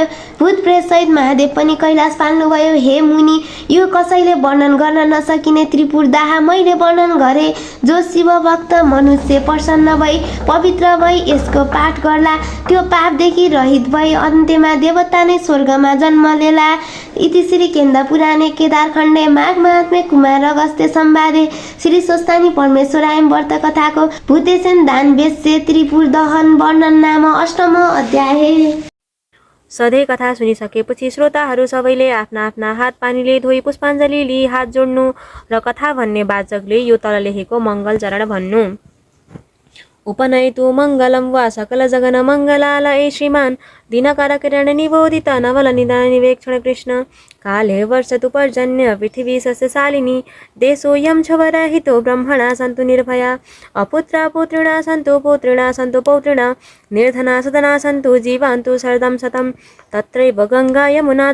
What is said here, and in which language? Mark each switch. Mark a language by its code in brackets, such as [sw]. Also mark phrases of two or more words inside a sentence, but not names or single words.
[ne] भूत प्रेत सहित महादेव पनि कैलाश पाल्नुभयो। हे मुनि, यो कसैले वर्णन गर्न नसकिने त्रिपुर दाह मैले वर्णन गरे। जो शिव भक्त मनुष्य प्रसन्न भई पवित्र भई यसको पाठ गर्ला, त्यो पापदेखि रहित भई अन्त्यमा देवता नै स्वर्गमा जन्म लेला। [sa] इति श्री केन्द पुराणे केदारखण्डे माघ महात्म्य कुमार अगस्त्य संवादे श्री स्वस्थानी परमेश्वराय व्रत कथाको भूतेशेन दान वेश्य त्रिपुर दहन वर्णन नाम अष्टमो अध्याय। [ne] सधैँ कथा सुनिसकेपछि श्रोताहरू सबैले आफ्ना आफ्ना हात पानीले धोई पुष्पाञ्जली लिई हात जोड्नु र कथा भन्ने वाचकले यो तल लेखेको मङ्गल चरण भन्नु। [sa] उपनयतु मङ्गलं वा सकल जगन मङ्गलालय श्रीमान् दिनकर किरण निबोधित नवल निदान निवेक्षण कृष्ण काले वर्षतु पर्जन्य पृथिवी सस्यशालिनी देशोऽयं क्षवरहितो ब्रह्मणा सन्तु निर्भया अपुत्रा पुत्रिणा सन्तु पौत्रिणा निर्धना सदना सन्तु जीवान्तु शरदं शतं तत्रैव गङ्गा यमुना